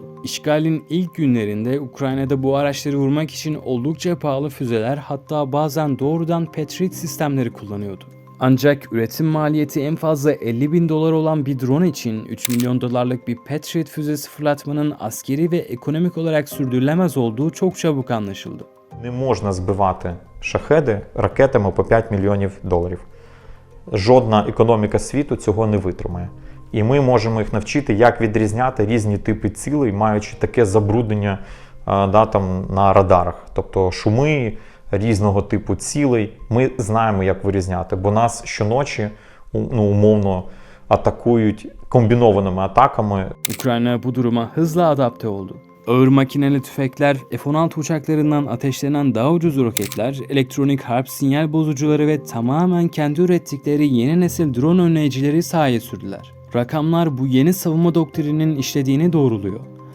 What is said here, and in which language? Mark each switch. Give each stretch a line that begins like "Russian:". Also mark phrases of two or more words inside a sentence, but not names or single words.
Turkish: İşgalin ilk günlerinde Ukrayna'da bu araçları vurmak için oldukça pahalı füzeler, hatta bazen doğrudan Patriot sistemleri kullanıyordu. Ancak üretim maliyeti en fazla 50.000 dolar olan bir drone için 3 milyon dolarlık bir Patriot füzesi fırlatmanın askeri ve ekonomik olarak sürdürülemez olduğu çok çabuk anlaşıldı.
Ukrainian: Не можна збивати шахеди ракетами по 5 мільйонів доларів. Жодна економіка світу цього не витримає. І ми можемо їх навчити, як відрізняти різні типи цілей, маючи таке забруднення на радарах. Тобто шуми різного типу цілей. Ми знаємо, як вирізняти, бо нас щоночі умовно атакують комбінованими атаками.
Turkish: Ukrayna bu duruma hızla adapte oldu. Ağır makineli tüfekler, F-16 uçaklarından ateşlenen daha ucuz roketler, elektronik harp sinyal bozucuları ve tamamen kendi ürettikleri yeni nesil drone önleyicileri sahaya sürdüler. Rakamlar bu yeni savunma doktrininin işlediğini doğruluyor.